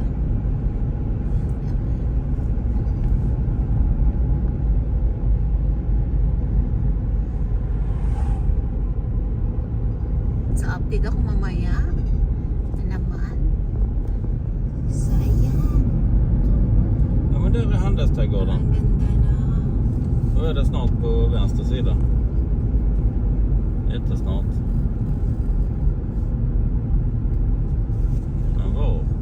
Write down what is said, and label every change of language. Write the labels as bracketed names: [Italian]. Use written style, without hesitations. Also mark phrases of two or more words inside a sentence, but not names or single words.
[Filipino] So, update ako mamaya na naman. So, ayan. [Swedish] Ja men det är Handelsträdgården. [Filipino] Ang ganda na. [Swedish] Då är det snart på vänster sida. Jättesnart. Men var?